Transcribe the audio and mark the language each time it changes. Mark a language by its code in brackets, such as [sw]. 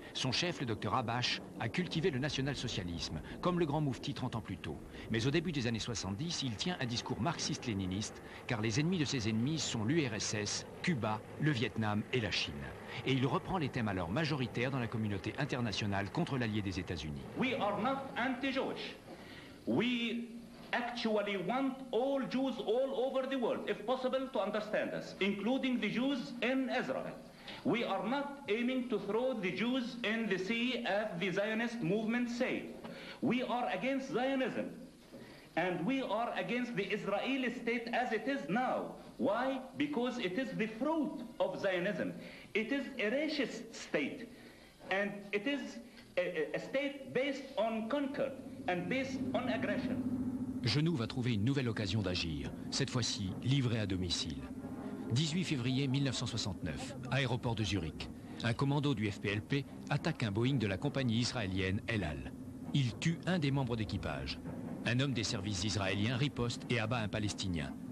[fr] Son chef, le docteur Habash, a cultivé le national-socialisme, comme le grand moufti 30 ans plus tôt. Mais au début des années 70, il tient un discours marxiste-léniniste, car les ennemis de ses ennemis sont l'URSS, Cuba, le Vietnam et la Chine. Et il reprend les thèmes alors majoritaires dans la communauté internationale contre l'allié des États-Unis. [en] We are not anti-Jewish. We actually want all Jews all over the world, if possible, to understand us, including the Jews in Israel. We are not aiming to throw the Jews in the sea as the Zionist movement say. We are against Zionism. And we are against the Israeli state as it is now. Why? Because it is the fruit of Zionism. It is a racist state. And it is a state based on conquer and based on aggression. [fr] Genoux va trouver une nouvelle occasion d'agir, cette fois-ci livré à domicile. 18 février 1969, aéroport de Zurich. Un commando du FPLP attaque un Boeing de la compagnie israélienne El Al. Il tue un des membres d'équipage. Un homme des services israéliens riposte et abat un Palestinien.